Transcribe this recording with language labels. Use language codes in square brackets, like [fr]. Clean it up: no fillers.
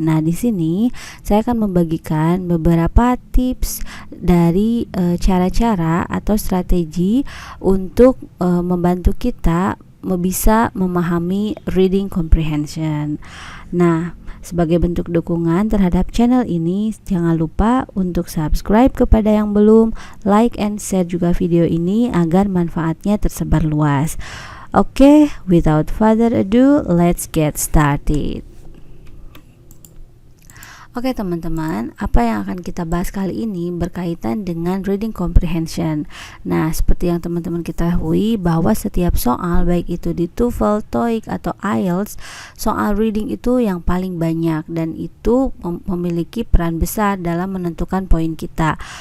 [id] Nah, di sini saya akan membagikan beberapa tips dari cara-cara atau strategi untuk membantu kita bisa memahami [en] reading comprehension. [id] Nah, sebagai bentuk dukungan terhadap channel ini, jangan lupa untuk subscribe kepada yang belum, [en] like and share [id] juga video ini agar manfaatnya tersebar luas. [en] Oke, without further ado, let's get started. [id] Oke teman-teman, apa yang akan kita bahas kali ini berkaitan dengan [en] reading comprehension. [id] Nah, seperti yang teman-teman ketahui bahwa setiap soal, baik itu di TOEFL, TOEIC atau IELTS, soal reading itu yang paling banyak dan itu memiliki peran besar dalam menentukan poin kita.